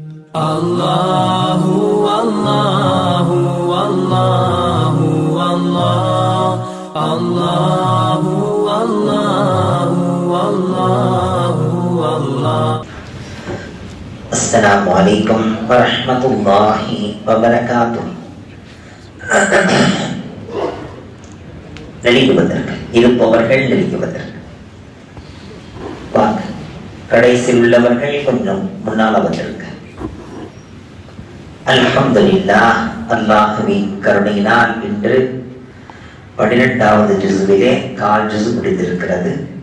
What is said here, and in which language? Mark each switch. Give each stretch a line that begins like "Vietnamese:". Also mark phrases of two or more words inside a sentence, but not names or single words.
Arabic: اللهُ اللهُ اللهُ الله اللهُ اللهُ اللهُ الله. السلام عليكم ورحمة الله وبركاته.
Tamil: நெளிக்குவதற்கு இருப்பவர்கள் நெளிக்குவதற்கு வாங்க. கடைசியில் உள்ளவர்கள் கொஞ்சம் முன்னால் வந்திருக்க. அல்ஹம்துலில்லாஹ், அல்லாஹ்வின் கருணையினால் இன்று 12வது ஜுஸ்விலே கால் ஜுஸ் முடிந்திருக்கிறது.